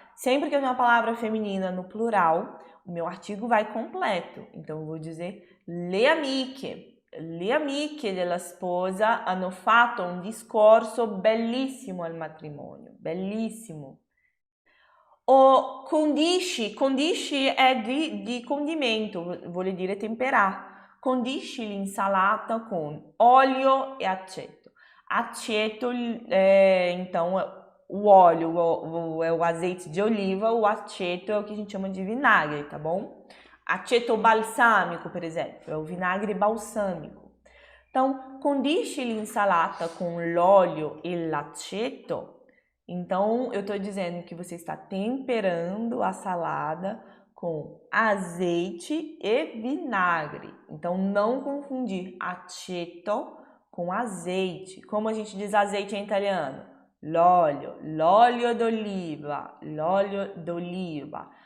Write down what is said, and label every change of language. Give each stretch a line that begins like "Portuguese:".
Portuguese: Sempre que eu tenho uma palavra feminina no plural, o meu artigo vai completo. Então eu vou dizer
Italian: le amiche. Le amiche della sposa hanno fatto un discorso bellissimo al matrimonio. Bellissimo.
Portuguese: O condisci é de condimento,
Italian: vuol dire
Portuguese: temperar.
Italian: Condisci l'insalata
Portuguese: com óleo
Italian: e aceto.
Portuguese: Aceto, então, o óleo é o azeite de oliva, o aceto é o que a gente chama de vinagre, tá bom?
Italian: Aceto balsamico,
Portuguese: por exemplo, é o vinagre balsâmico.
Italian: Então, condisci l'insalata com l'olio e l'aceto.
Portuguese: Então, eu estou dizendo que você está temperando a salada com azeite e vinagre. Então, não confundir aceto com azeite. Como a gente diz azeite em italiano?
Italian: L'olio d'oliva, l'olio d'oliva.